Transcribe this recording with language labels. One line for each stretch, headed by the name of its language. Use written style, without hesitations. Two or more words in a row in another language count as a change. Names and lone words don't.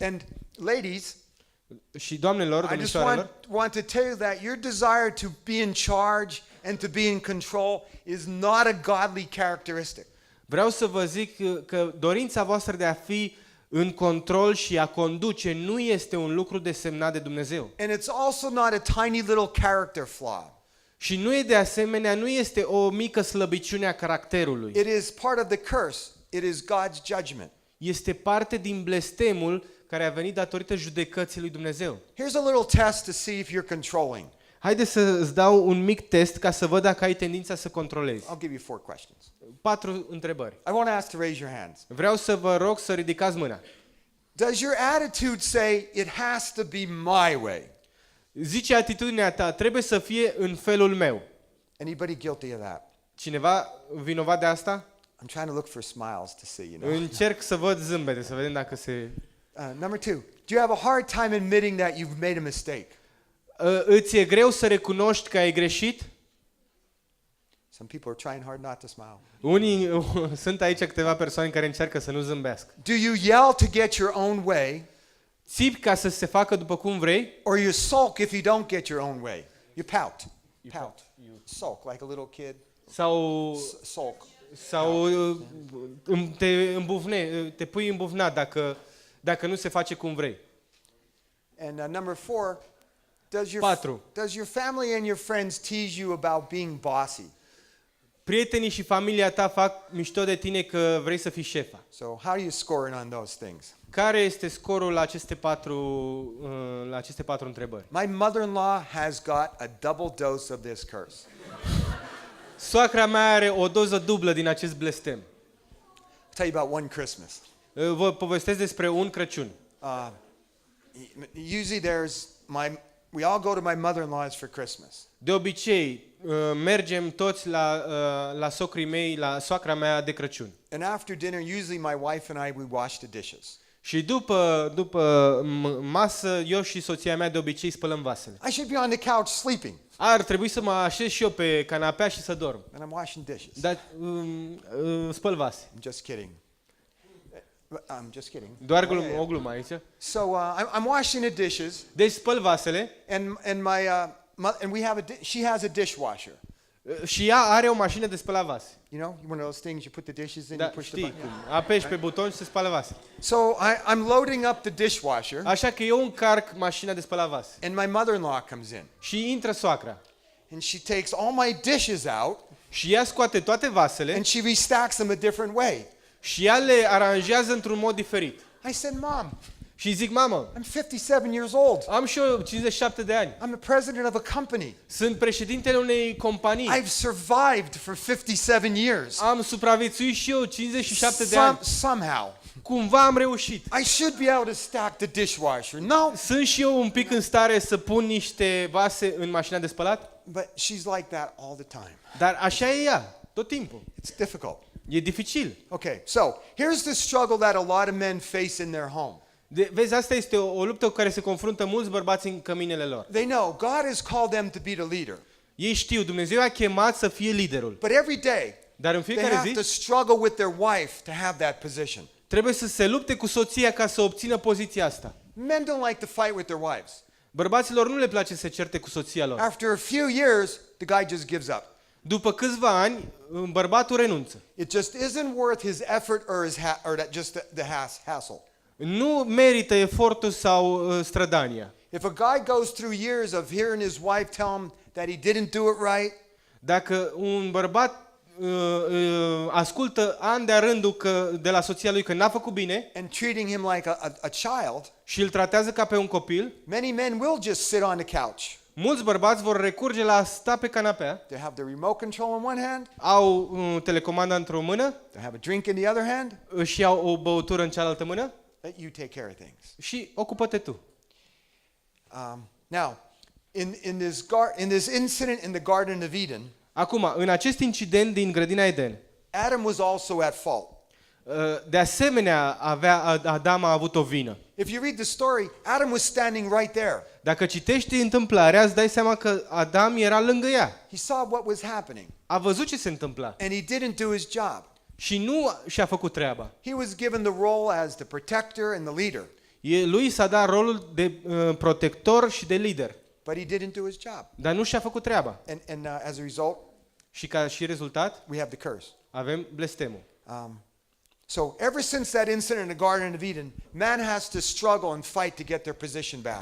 English: And ladies,
Romanian: Și doamnelor,
English: I just
Romanian: domnișoarelor,
English: want to tell you that your desire to be in charge and to be in control is not a godly characteristic.
Romanian: vreau să vă zic că dorința voastră de a fi în control și a conduce nu este un lucru desemnat de Dumnezeu.
English: And it's also not a tiny little character flaw.
Romanian: Și nu e de asemenea, nu este o mică slăbiciune a caracterului.
English: It is part of the curse. It is God's judgment.
Romanian: Este parte din blestemul care a venit datorită judecății lui Dumnezeu.
English: Here's a little test to see if you're controlling.
Romanian: Haideți să îți dau un mic test ca să văd dacă ai tendința să controlezi.
English: I'll give you 4 questions.
Romanian: 4 întrebări.
English: I want to ask to raise your hands.
Romanian: Vreau să vă rog să ridicați mâna.
English: Does your attitude say it has to be my way?
Romanian: Zice atitudinea ta, trebuie să fie în felul meu.
English: Anybody guilty of that?
Romanian: Cineva vinovat de asta?
English: I'm trying to look for smiles to see, you know.
Romanian: Încerc să văd zâmbete, să vedem dacă se...
English: Number 2, do you have a hard time admitting that you've made a mistake?
Romanian: Îți e greu să recunoști că ai greșit?
English: Some people are trying hard not to smile.
Romanian: Unii, sunt aici câteva persoane care încearcă să nu zâmbească.
English: Do you yell to get your own way,
Romanian: Țipi ca să se facă după cum vrei?
English: or you sulk if you don't get your own way? You pout. Pout. Sulk, like a little kid.
Romanian: Sau Sulk. te pui îmbufnat dacă nu se face cum vrei.
English: And number 4,
Romanian: Patru.
English: does your family and your friends tease you about being bossy?
Romanian: Prietenii și familia ta fac mișto de tine că vrei să fii șefa.
English: So how do you score on those things?
Romanian: Care este scorul la aceste patru întrebări?
English: My mother-in-law has got a double dose of this curse.
Romanian: Soacra mea are o doză dublă din acest blestem.
English: I'll tell you about one Christmas.
Romanian: Vă povestesc despre un Crăciun.
English: Usually we all go to my mother-in-law's for Christmas.
Romanian: De obicei, mergem toți la socrii mei, la soacra mea de Crăciun.
English: And after dinner, usually my wife and I, we wash the dishes.
Romanian: Și după masă, eu și soția mea de obicei spălăm vasele.
English: I should be on the couch sleeping.
Romanian: Ar trebui să mă așez și eu pe canapea și să dorm.
English: And I'm washing dishes.
Romanian: Dar spăl vase.
English: I'm just kidding. I'm just kidding.
Romanian: Doar o glumă aici.
English: So I'm washing the dishes,
Romanian: Deci spăl vasele
English: and she has a dishwasher.
Romanian: și ea are o mașină de spălat vase.
English: You know, one of those things you put the dishes in,
Romanian: Da,
English: you push the
Romanian: știi
English: button.
Romanian: cum. Apeși pe buton și se spală vase.
English: So I'm loading up the dishwasher,
Romanian: Așa că eu încarc mașina de spălat vase.
English: and my mother-in-law comes in,
Romanian: Și intră soacra.
English: and she takes all my dishes out,
Romanian: Și ea scoate toate vasele
English: and she restacks them a different way.
Romanian: și ea le aranjează într-un mod diferit.
English: I said, Mom,
Romanian: Și zic, mamă,
English: I'm 57 years old.
Romanian: am și eu 57 de ani.
English: I'm the president of a company.
Romanian: Sunt președintele unei companii.
English: I've survived for 57 years.
Romanian: Am supraviețuit și eu 57 de ani.
English: Somehow.
Romanian: Cumva am reușit.
English: I should be able to stack the dishwasher. No,
Romanian: Sunt și eu un pic în stare să pun niște vase în mașina de spălat?
English: but she's like that all the time.
Romanian: Dar așa e ea, tot timpul.
English: It's difficult.
Romanian: E dificil.
English: Okay, so here's the struggle that a lot of men face in their home.
Romanian: Vezi, asta este o luptă cu care se confruntă mulți bărbați în căminele lor.
English: They know God has called them to be the leader.
Romanian: Ei știu, Dumnezeu a chemat să fie liderul.
English: But every day,
Romanian: Dar în
English: they
Romanian: fiecare
English: have to
Romanian: zi
English: struggle with their wife to have that position.
Romanian: trebuie să se lupte cu soția ca să obțină poziția asta.
English: Men don't like to fight with their wives.
Romanian: Bărbaților nu le place să certe cu soția lor.
English: After a few years, the guy just gives up.
Romanian: După câțiva ani, bărbatul renunță.
English: It just isn't worth his effort or the hassle.
Romanian: Nu merită efortul sau strădania.
English: If a guy goes through years of hearing his wife tell him that he didn't do it right,
Romanian: Dacă un bărbat ascultă an de-a rândul de la soția lui că n-a făcut bine
English: and treating him like a child,
Romanian: și îl tratează ca pe un copil,
English: many men will just sit on the couch.
Romanian: mulți bărbați vor recurge la a sta pe canapea,
English: They have the remote control in one hand,
Romanian: au telecomanda într-o mână,
English: they have a drink in the other hand,
Romanian: își iau o băutură în cealaltă mână
English: let you take care of things.
Romanian: și ocupă-te tu.
English: Now, in this incident in the Garden of Eden,
Romanian: Acum, în acest incident din grădina Eden,
English: Adam was also at fault.
Romanian: de asemenea Adam a avut o vină.
English: If you read the story, Adam was standing right there.
Romanian: Dacă citești întâmplarea, îți dai seama că Adam era lângă ea.
English: He saw what was happening,
Romanian: A văzut ce se întâmpla
English: and he didn't do his job.
Romanian: și nu și-a făcut treaba.
English: He was given the role as the protector and the leader,
Romanian: Lui s-a dat rolul de protector și de lider,
English: but he didn't do his job.
Romanian: dar nu și-a făcut treaba.
English: And as a result,
Romanian: Și ca și rezultat,
English: we have the curse.
Romanian: avem blestemul.
English: So ever since that incident in the Garden of Eden, man has to struggle and fight to get their position back.